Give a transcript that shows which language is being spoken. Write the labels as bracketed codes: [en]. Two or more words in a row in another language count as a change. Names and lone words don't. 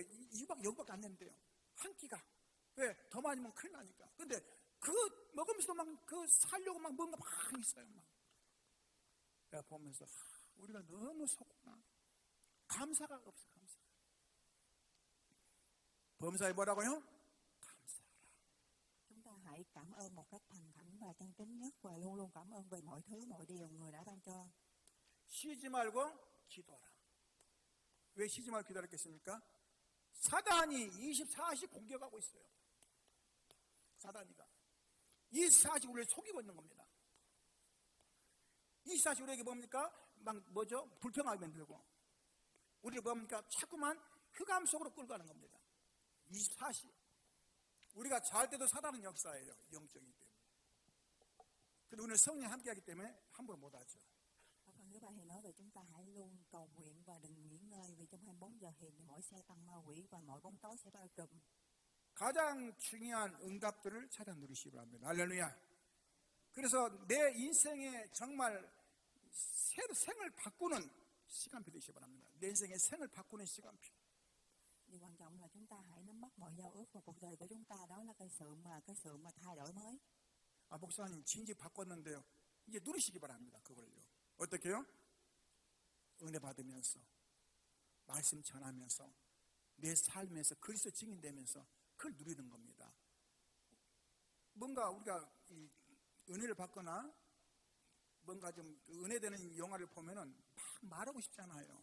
[ko] 여기밖에 안 된대요. 한 끼가. 왜? 더 많이 먹으면 큰일 나니까. 근데 그거 먹으면서도 막 그 살려고 막 뭔가 막 있어요. 막. 내가 보면서 우리가 너무 속구나. 감사가 없어. 감사. 범사에 뭐라고요? [vi] Chúng ta hãy cảm ơn một cách thành khẩn và chân chính nhất và luôn luôn cảm ơn về mọi thứ, mọi điều người đã ban cho. [ko] 쉬지 말고 기도하라. 왜 쉬지 말고 기도하겠습니까? 사단이 24시 공격하고 있어요. 사단이가 24시 우리를 속이고 있는 겁니다. 24시 우리에게 뭡니까? 막 뭐죠? 불평하게 만들고 우리를 뭡니까? 자꾸만 흑암 속으로 끌고 가는 겁니다. 24시 우리가 잘 때도 사단은 역사예요. 영적이기 때문에. 근데 오늘 성령 함께 하기 때문에 함부로 못하죠. [vi] Ở phần thứ ba thì nói về chúng ta hãy luôn cầu nguyện và đừng nghỉ ngơi, vì trong 24 giờ thì mỗi xe tăng ma quỷ và mọi bóng tối sẽ bao trùm. [ko] 가장 중요한 응답들을 찾아 누리시기 바랍니다. 할렐루야. 그래서 내 인생에 정말 생을 바꾸는 시간표 되시기 바랍니다. 내 인생의 생을 바꾸는 시간표. [vi] Điều quan trọng là chúng ta hãy nắm bắt mọi giao ước vào cuộc đời của chúng ta, đó là cái sự mà thay đổi mới. [ko] 목사님 진지 바꿨는데요. 이제 누리시기 바랍니다. 그걸요. 어떻게요? 은혜 받으면서 말씀 전하면서 내 삶에서 그리스도 증인되면서 그걸 누리는 겁니다. 뭔가 우리가 이 은혜를 받거나 뭔가 좀 은혜되는 영화를 보면은 막 말하고 싶잖아요.